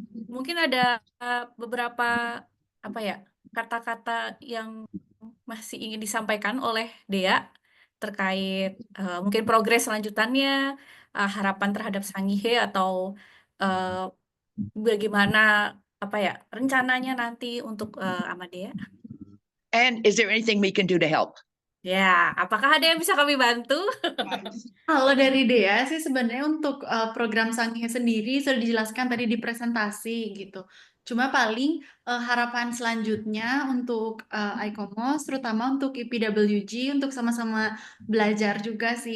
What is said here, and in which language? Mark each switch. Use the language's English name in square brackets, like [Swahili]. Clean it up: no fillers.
[Indonesian] Mungkin ada beberapa kata-kata yang masih ingin disampaikan oleh Dea terkait mungkin progres selanjutannya, harapan terhadap Sangihe atau bagaimana rencananya nanti untuk Amadea. [English] And is there anything we can do to help? [Indonesian] Ya, apakah ada yang bisa kami bantu? Kalau dari Dea sih sebenarnya untuk program Sangihe sendiri sudah dijelaskan tadi di presentasi gitu. Cuma paling harapan selanjutnya untuk ICOMOS, terutama untuk IPWG, untuk sama-sama belajar juga sih.